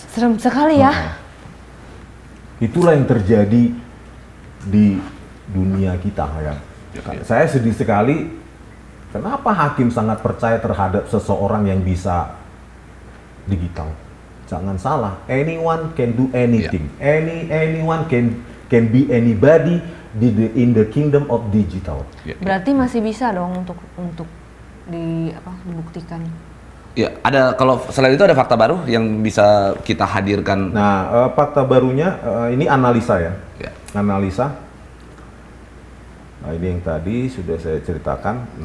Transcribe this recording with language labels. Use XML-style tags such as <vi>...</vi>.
<id>Serem sekali ya. Itulah yang terjadi di dunia kita ya. Saya sedih sekali. Kenapa hakim sangat percaya terhadap seseorang yang bisa digital? Jangan salah.</id> <en>Anyone can do anything. Anyone can be anybody in the kingdom of digital.</en> <id>Berarti masih bisa dong untuk dibuktikan. Ya, ada kalau selain itu ada fakta baru yang bisa kita hadirkan. Nah, fakta barunya ini analisa ya. Analisa. Nah, ini yang tadi sudah saya ceritakan.</id>